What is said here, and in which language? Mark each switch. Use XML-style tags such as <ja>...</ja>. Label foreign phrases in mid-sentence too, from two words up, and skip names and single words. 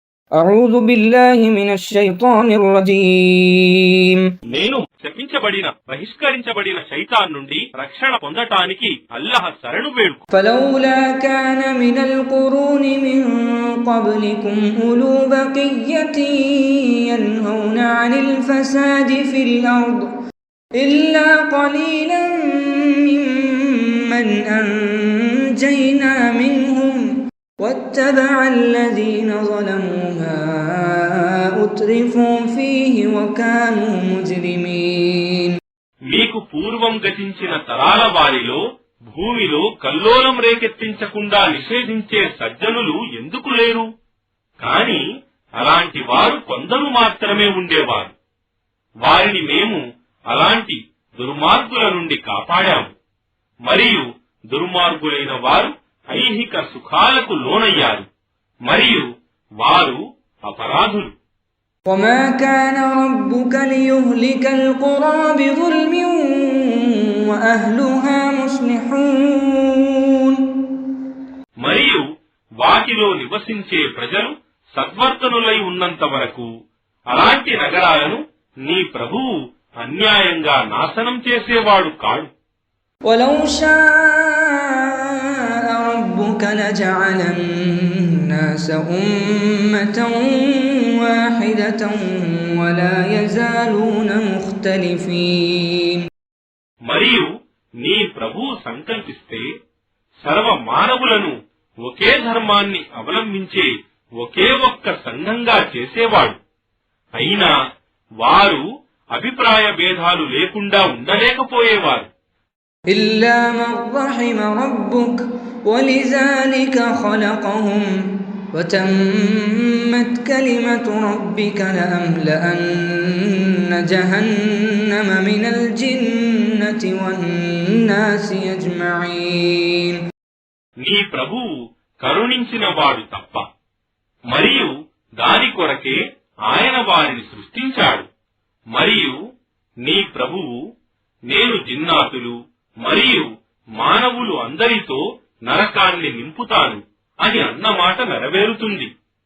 <ar>أعوذ بالله من الشيطان الرجيم</ar> <te>నేను శపించబడిన బహిష్కరించబడిన శైతాన్ నుండి రక్షణ పొందటానికి అల్లాహ్ శరణు వేడుకు.</te> <ar>فلولا كان من القرون من قبلكم أولو بقية ينهون عن الفساد في الأرض إلا قليلا ممن أنجينا منهم واتبع الذين ظلموا ما أترفوا فيه وكانوا مجرمين.</ar> <te>మీకు పూర్వం గతించిన తరాల వారిలో భూమిలో కల్లోలం రేకెత్తించకుండా నిషేధించే సజ్జనులు ఎందుకు లేరు? కాని అలాంటి వారు కొందరు మాత్రమే ఉండేవారు. వారిని మేము అలాంటి దుర్మార్గుల నుండి కాపాడాము. మరియు దుర్మార్గులైన వారు ఐహిక సుఖాలకు లోనయ్యారు. మరియు వారు అపరాధులు.</te> <ar>وما كان ربك ليهلك القرى بظلم وأهلها مصلحون.</ar> <te>మరియు వాటిలో నివసించే ప్రజలు సద్వర్తనులై ఉన్నంత వరకు అలాంటి నగరాలను నీ ప్రభువు అన్యాయంగా నాశనం చేసేవాడు కాడు.</te> <ar>ولو شاء ربك لجعل الناس أمة واحدة ولا يزالون مختلفين.</ar> <te>మరియు నీ ప్రభువు సంకల్పిస్తే సర్వ మానవులను ఒకే ధర్మాన్ని అవలంబించే ఒకే ఒక్క సంఘంగా చేసేవాడు. అయినా వారు అభిప్రాయ భేదాలు లేకుండా ఉండలేకపోయేవారు.</te> <ar>إلا من رحم ربك ولذلك خلقهم وتمت كلمة ربك لأملأن جهنم من الجنة والناس أجمعين.</ar> <te>నీ ప్రభువు కరుణించిన వాడు తప్ప మరియు దాని కొరకే ఆయన వారిని సృష్టించాడు. మరియు నీ ప్రభువు నేను జిన్నాతులు మరియు మానవులు అందరితో నరకాన్ని నింపుతాను అని అన్నమాట నెరవేరుతుంది.</te>